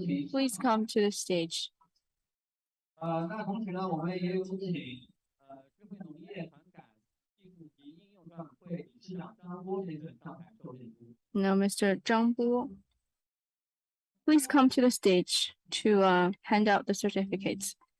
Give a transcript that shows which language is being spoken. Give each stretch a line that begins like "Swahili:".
English: Please come to the stage.
Chinese: 那同时呢，我们也有请智慧农业传感技术及应用专委会理事长张波先生上台授证书。
English: Now, Mr. Zhang Bo, please come to the stage to hand out the certificates.